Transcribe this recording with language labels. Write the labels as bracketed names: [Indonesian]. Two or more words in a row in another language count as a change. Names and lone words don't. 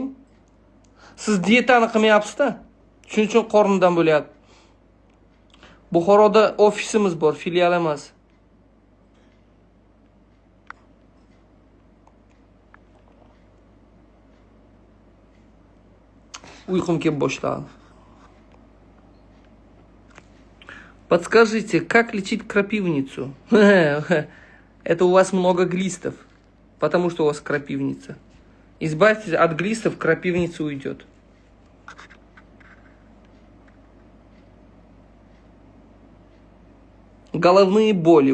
[Uzbek] Siz dietani qilmayapsiz-da. Shuning uchun qornidan bo'lyapti. Buxoroda ofisimiz bor, filial emas. Uyqum kelib boshladi. [Russian] Подскажите, как лечить крапивницу? Это у вас много глистов, потому что у вас крапивница. Избавьтесь от глистов, крапивница уйдет. Головные боли.